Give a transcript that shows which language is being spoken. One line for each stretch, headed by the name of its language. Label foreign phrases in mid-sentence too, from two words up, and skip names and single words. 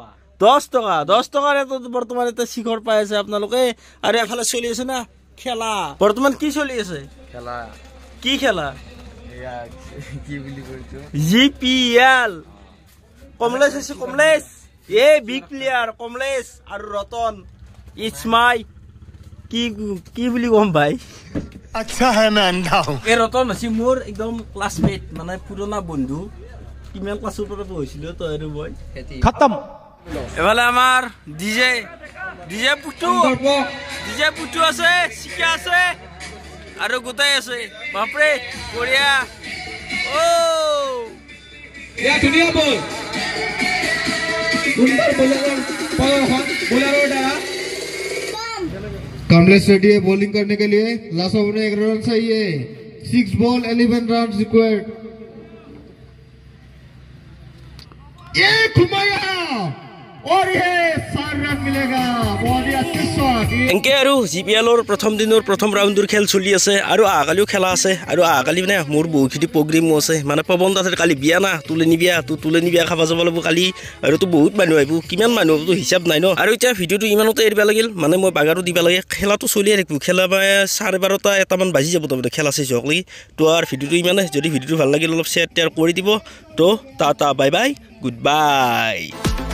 Assamese: 10 টকা ৰেটত বৰ্তমান এটা শিখৰ পাই আছে আপোনালোকে আৰু এফালে চলি আছে না খেলা বৰ্তমান কি চলি আছে খেলা কি খেলা এয়া কি বুলি কৈছো জিপিএল কমলেশ আছে কমলেশ এই বিগ প্লেয়াৰ কমলেশ আৰু ৰতন
English: it's my
Assamese: কি বুলি কম ভাই
Hindi: अच्छा है मैं अंधा हूँ
Assamese: এই ৰতন আছে মোৰ একদম ক্লাছমেট মানে পুৰণা বন্ধু কিমান ক্লাছৰ পৰা পঢ়িছিলো তই আৰু মই
Hindi: खत्म
Assamese: এফালে আমাৰ ডিজে পুটু আছে শিকা আছে আৰু গোটাই আছে বাপৰে বঢ়িয়া ও
Hindi: या दुनिया बोल सुंदर बोलर डाला कमलेश रेड्डी है बॉलिंग करने के लिए
English: last over
Hindi: में 1 रन चाहिए 6 बॉल 11
English: run required
Hindi: ये घुमाया और ये 4 रन मिलेगा बहुत ही अच्छे शॉट
Assamese: এনকে আৰু জিপিএলৰ প্ৰথম দিনৰ প্ৰথম ৰাউণ্ডৰ খেল চলি আছে আৰু আগালিও খেলা আছে আৰু আগালি মানে মোৰ বহুখিনি প্ৰগ্ৰেমো আছে মানে পৱন দাসৰ কালি বিয়া না তুলনি বিয়া খাব যাব লাগিব কালি আৰু তো বহুত মানুহ আহিব কিমান মানুহ তো হিচাপ নাই ন আৰু এতিয়া ভিডিঅ'টো ইমানতে এৰিব লাগিল মানে মই বাগাৰো দিব লাগে খেলাটো চলিয়ে থাকিব খেলা 12:30 এটামান বাজি যাব তাৰমানে খেলা চেছ হওক লাগি তো আৰু ভিডিঅ'টো ইমানে যদি ভিডিঅ'টো ভাল লাগিল অলপ শ্বেয়াৰ কৰি দিব তো টাটা
English: bye bye good bye